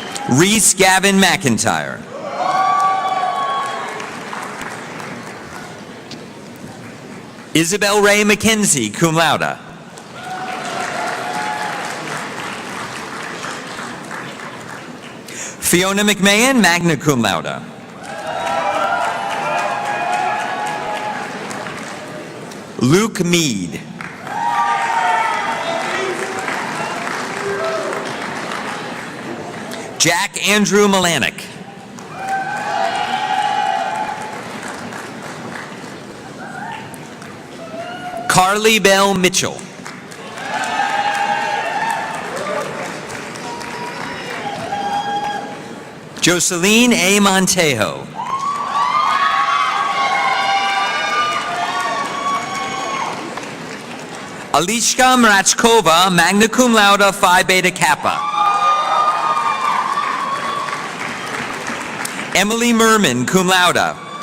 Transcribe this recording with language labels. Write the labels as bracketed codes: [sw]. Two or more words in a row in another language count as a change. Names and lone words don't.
[en] Reese Gavin McIntyre. Isabel Ray McKenzie, [la] cum laude. [en] Fiona McMahon, [la] magna cum laude. [en] Luke Mead. Jack Andrew Malanik. Carly Bell Mitchell. Jocelyn A. Montejo. Alishka Mrachkova, [la] magna cum laude, [en] Phi Beta Kappa. Emily Merman, [la] cum laude.